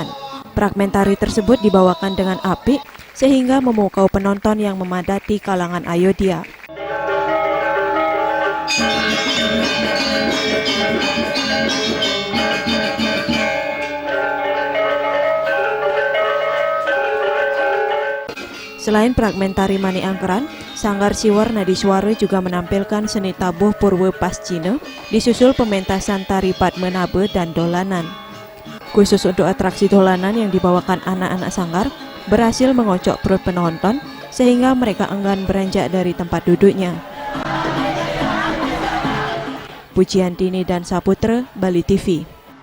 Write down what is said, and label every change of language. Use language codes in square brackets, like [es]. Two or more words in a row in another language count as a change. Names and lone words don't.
[id] Fragmentari tersebut dibawakan dengan apik sehingga memukau penonton yang memadati kalangan Ayodhya. Selain fragmentari Mani Angkeran, Sanggar Siwar Nadiswara juga menampilkan seni tabuh Purwa Pascina, disusul pementasan tari Padmanabha dan dolanan. Khusus untuk atraksi dolanan yang dibawakan anak-anak sanggar, berhasil mengocok perut penonton sehingga mereka enggan beranjak dari tempat duduknya. Pujiantini dan Saputra, Bali TV.